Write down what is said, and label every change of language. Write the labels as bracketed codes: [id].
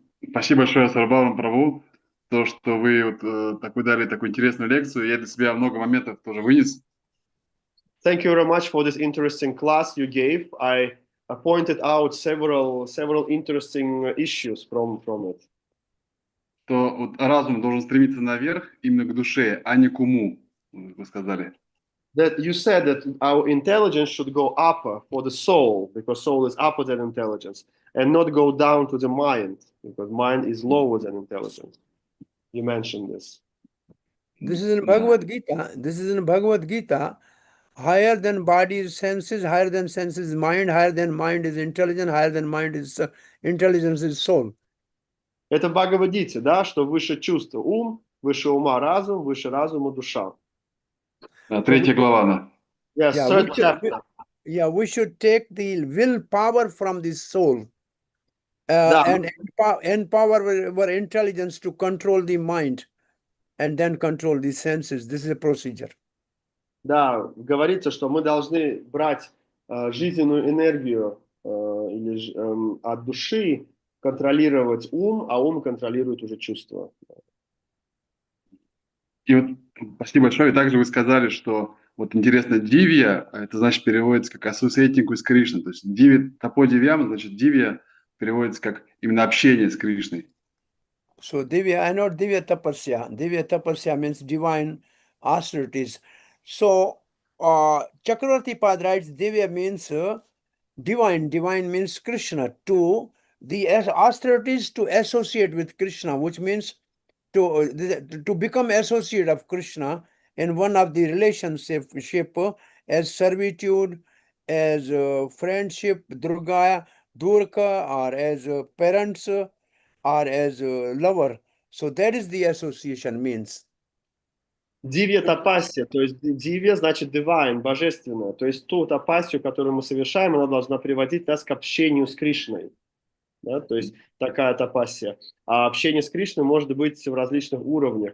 [ru] Спасибо большое, Сарвабхаума Прабhu, то, что вы вот такую дали такую интересную лекцию. Я для себя много моментов тоже вынес. [en] Thank you very much for this interesting class you gave. I pointed out several interesting issues from it. [ru] Что вот разум должен стремиться наверх, именно к душе, а не к уму, вы сказали. [en] That you said that our intelligence should go up for the soul, because soul is upper than intelligence, and not go down to the mind, because mind is lower than intelligence. You mentioned this. This is in Bhagavad Gita. Higher than body is senses, higher than senses mind, higher than mind is intelligence, higher than mind is intelligence is soul. [ru] Это в Бхагавадгите, да, что выше чувства ум, выше ума разум, выше разума душа. Третья глава. [en] Yes, third chapter. We should take the willpower from the soul and empower our intelligence to control the mind and then control the senses. This is a procedure. [ru] Да, говорится, что мы должны брать жизненную энергию от души, контролировать ум, а ум контролирует уже чувства. И вот спасибо большое. И также вы сказали, что вот интересно, дивья, это значит переводится как [en] associating with Krishna. [ru] То есть дивья, тапо дивьям, значит дивья переводится как именно общение с Кришной. [en] So divya, I know divya tapasya. Divya tapasya means divine austerities. So Chakravarti Pad writes divya means divine. Divine means Krishna. To the austerities to associate with Krishna, which means to become associate of Krishna in one of the relationship as servitude, as friendship, Durga, or as parents, or as lover. So that is the association means. [ru] Дивья тапасия, то есть дивья значит divine, божественное. То есть ту тапасию, которую мы совершаем, она должна приводить нас к общению с Кришной. Да? То есть такая тапасия. А общение с Кришной может быть в различных уровнях.